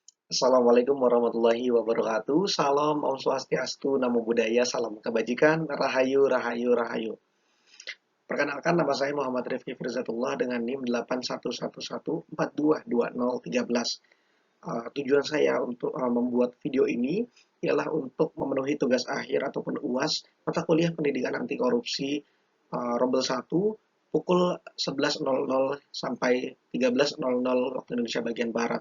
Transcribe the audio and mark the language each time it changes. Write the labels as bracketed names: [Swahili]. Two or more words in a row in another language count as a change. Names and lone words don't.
[Arabic] السلام عليكم ورحمة الله وبركاته. [Indonesian] Salam [Sanskrit] Om Swastiastu, [Pali] Namo Buddhaya, [Indonesian] salam kebajikan, Rahayu, Rahayu, Rahayu. Perkenalkan, nama saya Muhammad Rifki Firzatullah dengan NIM 8111422013. Tujuan saya untuk membuat video ini ialah untuk memenuhi tugas akhir ataupun UAS mata kuliah pendidikan anti korupsi Rombel 1 pukul 11.00 sampai 13.00 waktu Indonesia bagian Barat.